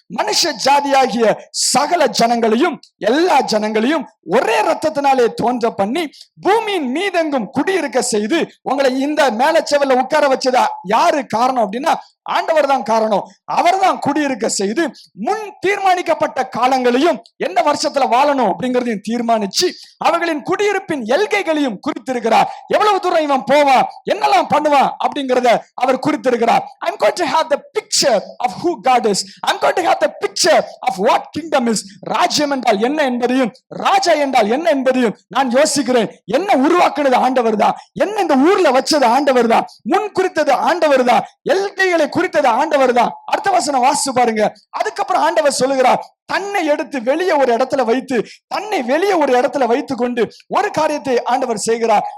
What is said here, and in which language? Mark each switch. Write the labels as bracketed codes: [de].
[ta] மனுஷ ஜாதியாகிய சகல ஜனங்களையும், எல்லா ஜனங்களையும் ஒரே ரத்தத்தினாலே தோன்ற பண்ணி பூமியின் மீதெங்கும் குடியிருக்க செய்து, உங்களை இந்த மேல செவல்ல உட்கார வச்சதா யாரு காரணம் அப்படின்னா ஆண்டவர் தான் காரணம். அவர் தான் குடியிருக்க செய்து முன் தீர்மானிக்கப்பட்ட காலங்களையும், எந்த வருஷத்துல வாழணும் அப்படிங்கறதையும் தீர்மானிச்சு அவர்களின் குடியிருப்பின் எல்கைகளையும் குறித்திருக்கிறார். எவ்வளவு தூரம் இவன் போவான், என்னெல்லாம் பண்ணுவான் அப்படிங்கறத அவர் குறித்திருக்கிறார். [en] I'm going to have the picture of who God is. I'm going to have the picture of what kingdom is. [ta] ராஜ்யம் என்றால் என்ன என்பதையும், ராஜா என்றால் என்ன என்பதையும் நான் யோசிக்கிறேன். என்ன உருவாக்குனது ஆண்டவர் தான், என்ன இந்த ஊர்ல வச்சது ஆண்டவர் தான், முன் குறித்தது ஆண்டவர் தான், எல்கைகளை குறித்தது ஆண்டவர் தான். அடுத்த வசனம் வாசிச்சு பாருங்க. அதுக்கப்புறம் ஆண்டவர் சொல்லுகிறார், தன்னை எடுத்து வெளியே ஒரு இடத்துல வைத்து, தன்னை வெளியே ஒரு இடத்துல வைத்துக் கொண்டு ஒரு காரியத்தை ஆண்டவர் செய்கிறார்.